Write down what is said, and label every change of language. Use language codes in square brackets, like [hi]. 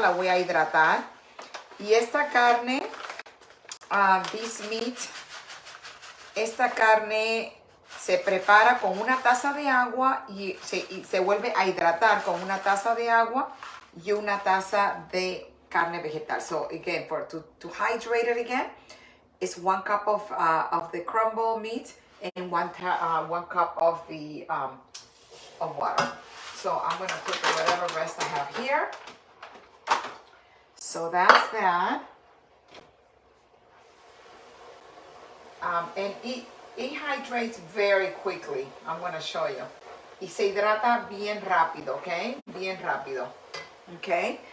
[es] La voy a hidratar. Y esta carne, [en] this meat, [es] esta carne se prepara con una taza de agua y se vuelve a hidratar con una taza de agua y una taza de carne vegetal. [en] So again, to hydrate it again, it's 1 cup of the crumble meat and 1 cup of the of water. So I'm gonna put whatever rest I have here. So that's that. And it hydrates very quickly. I'm gonna show you. [es] Y se hidrata bien rápido, ¿ok? Bien rápido. Okay.